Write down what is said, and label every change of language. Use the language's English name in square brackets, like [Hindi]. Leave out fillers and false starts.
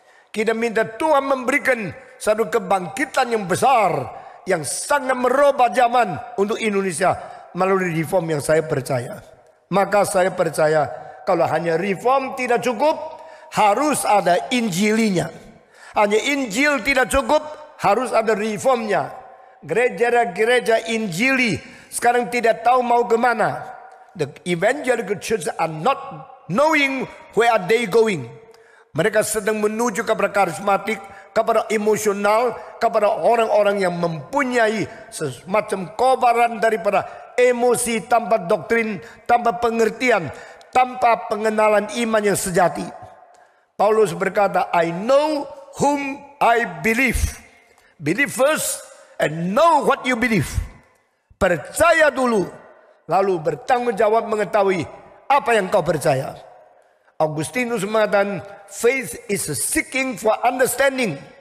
[Indonesian] Kita minta Tuhan memberikan satu kebangkitan yang besar, yang sangat merubah zaman untuk Indonesia melalui reform yang saya percaya. Maka saya percaya kalau hanya reform tidak cukup, harus ada Injilinya. Hanya Injil tidak cukup, harus ada reformnya. Gereja-gereja Injili sekarang tidak tahu mau kemana. [English] The evangelical church are not knowing where are they going. [Indonesian] Mereka sedang menuju kepada karismatik, kepada emosional, kepada orang-orang yang mempunyai semacam kobaran daripada emosi tanpa doktrin, tanpa pengertian, tanpa pengenalan iman yang sejati. Paulus berkata, [English] I know whom I believe. Believe first and know what you believe. [Indonesian] Percaya dulu, lalu bertanggung jawab mengetahui apa yang kau percaya. Augustinus mengatakan, [English] faith is seeking for understanding.